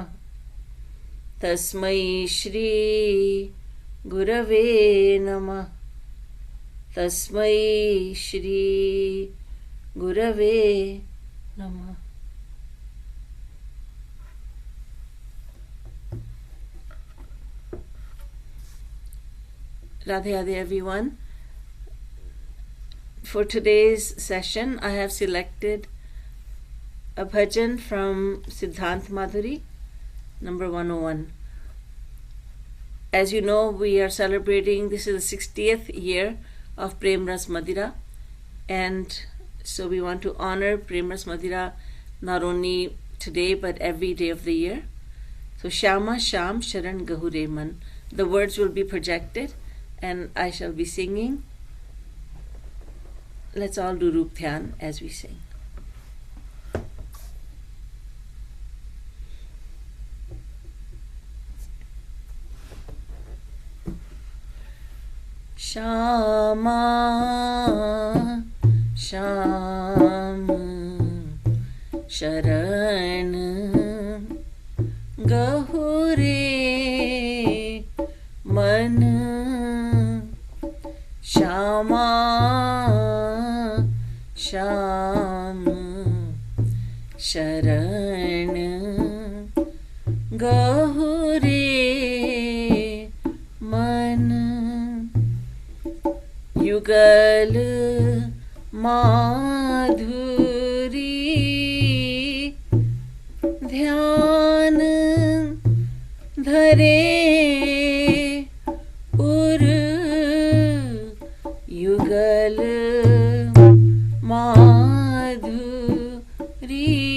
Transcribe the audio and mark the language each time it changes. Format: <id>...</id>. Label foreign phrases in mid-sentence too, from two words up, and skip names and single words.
<sa>तस्मै श्री गुरवे नमः। तस्मै श्री गुरवे नमः।</sa> <hi>राधे राधे</hi> <en>everyone. For today's session, I have selected a bhajan from Siddhant Madhuri, number 101. As you know, we are celebrating, this is the 60th year of Prem Ras Madira, and so we want to honor Prem Ras Madira not only today but every day of the year.</en> <hi>So श्यामा श्याम शरण गहु रे मन.</hi> <en>The words will be projected and I shall be singing. Let's all do</en> <hi>रूप ध्यान</hi> <en>as we sing.</en> <hi>श्यामा श्याम शरण गहु रे मन. श्यामा श्याम शरण गहु रे मन. युगल माधुरी ध्यान धरे उर युगल माधुरी</hi>